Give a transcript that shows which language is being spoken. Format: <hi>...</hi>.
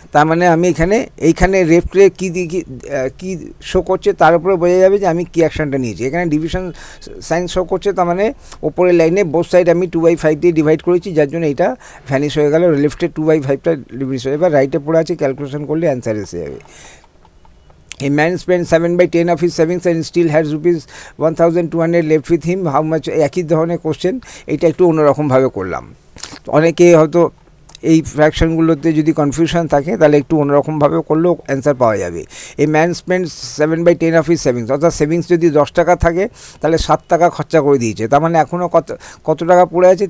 <bn>তার মানে আমি এইখানে লেফটে কী শো করছে তার উপরে বোঝা যাবে যে আমি কী অ্যাকশানটা নিয়েছি। এখানে ডিভিশন সাইন শো করছে, তার মানে ওপরের লাইনে বোথ সাইড আমি 2/5 দিয়ে ডিভাইড করেছি, যার জন্য এটা ভ্যানিশ হয়ে গেল। লেফটে 2/5টা ডিভিশ হয়ে, এবার রাইটে পড়ে আছে, ক্যালকুলেশন করলে অ্যান্সার এসে যাবে।</bn> <en>A man spent 7/10 of his savings and still has ₹1200 left with him. How much?</en> <bn>একই ধরনের কোশ্চেন, এটা একটু অন্যরকমভাবে করলাম। অনেকে হয়তো এই ফ্র্যাকশনগুলোতে যদি কনফিউশন থাকে তাহলে একটু অন্যরকমভাবে করলেও অ্যান্সার পাওয়া যাবে। এই</bn> <en>man spend 7/10 of his savings,</en> <bn>অর্থাৎ সেভিংস যদি 10 টাকা থাকে তাহলে 7 টাকা খরচা করে দিয়েছে, তার মানে এখনও কত টাকা পড়ে আছে?</bn>